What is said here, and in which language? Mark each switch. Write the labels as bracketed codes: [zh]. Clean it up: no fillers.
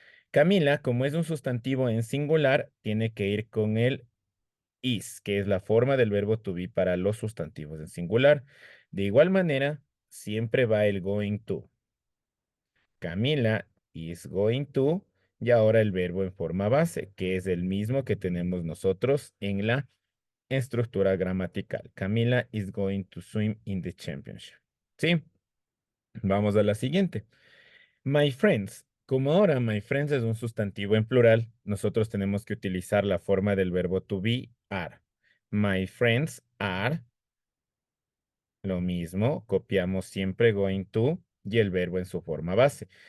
[es] Camila, como es un sustantivo en singular, tiene que ir con el is, que es la forma del verbo to be para los sustantivos en singular. De igual manera, siempre va el going to. [en] Camila is going to, [es] y ahora el verbo en forma base, que es el mismo que tenemos nosotros en la estructura gramatical. [en] Camila is going to swim in the championship. [es] ¿Sí? Vamos a la siguiente. My friends. Como ahora my friends es un sustantivo en plural, nosotros tenemos que utilizar la forma del verbo to be, are. My friends are lo mismo, copiamos siempre going to y el verbo en su forma base.